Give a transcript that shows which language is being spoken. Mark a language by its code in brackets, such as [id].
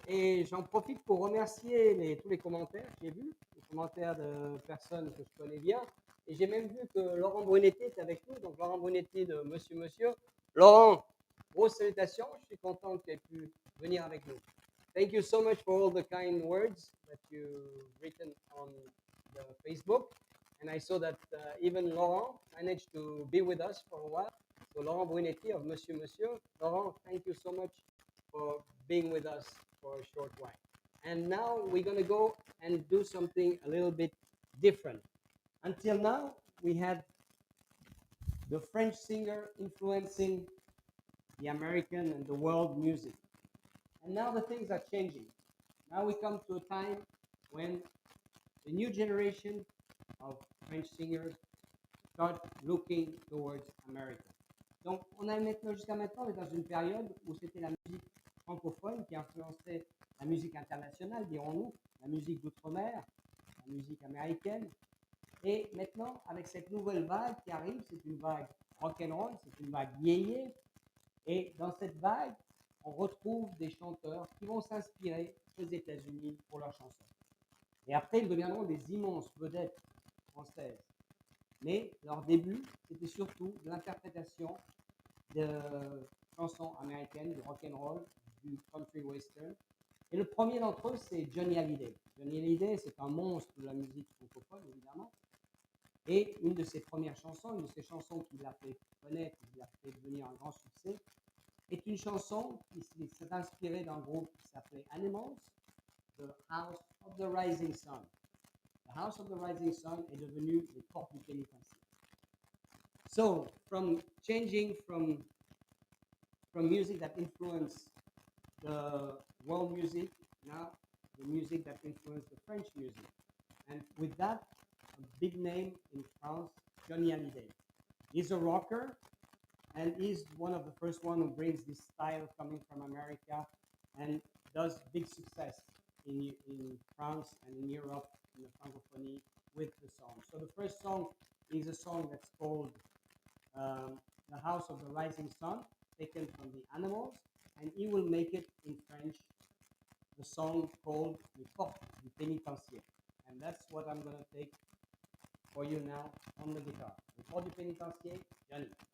[fr] Et j'en profite pour remercier tous les commentaires que j'ai vus, les commentaires de personnes que je connais bien. Et j'ai même vu que Laurent Brunetti est avec nous, donc Laurent Brunetti de Monsieur. Laurent, grosse salutations, je suis content que tu aies pu venir avec nous. [en] Thank you so much for all the kind words that you've written on the Facebook. And I saw that even Laurent managed to be with us for a while. So Laurent Brunetti of Monsieur. Laurent, thank you so much for being with us for a short while. And now we're going to go and do something a little bit different. Until now, we had the French singer influencing the American and the world music. And now the things are changing. Now we come to a time when the new generation of French singers, start looking towards America. [fr] Donc, jusqu'à maintenant, on est dans une période où c'était la musique francophone qui influençait la musique internationale, dirons-nous, la musique d'outre-mer, la musique américaine. Et maintenant, avec cette nouvelle vague qui arrive, c'est une vague rock'n'roll, c'est une vague yéyé. Et dans cette vague, on retrouve des chanteurs qui vont s'inspirer aux États-Unis pour leurs chansons. Et après, ils deviendront des immenses vedettes françaises. Mais leur début, c'était surtout de l'interprétation de chansons américaines, du rock'n'roll, du country western. Et le premier d'entre eux, c'est Johnny Hallyday. Johnny Hallyday, c'est un monstre de la musique francophone, évidemment. Et une de ses premières chansons, une de ses chansons qui l'a fait connaître, qui l'a fait devenir un grand succès, est une chanson qui s'est inspirée d'un groupe qui s'appelait Animals, The House of the Rising Sun. The House of the Rising Sun est devenu les portes du pénitencier. [en] So, from changing from music that influenced the world music, now the music that influenced the French music. And with that, a big name in France, Johnny Hallyday. He's a rocker, and he's one of the first one who brings this style coming from America and does big success in France and in Europe, in the Francophonie, with the song. So the first song is a song that's called The House of the Rising Sun, taken from the Animals, and he will make it in French, the song called Les Portes du Pénitencier. And that's what I'm going to take for you now on the guitar. [fr] Les Portes du Pénitencier, Johnny.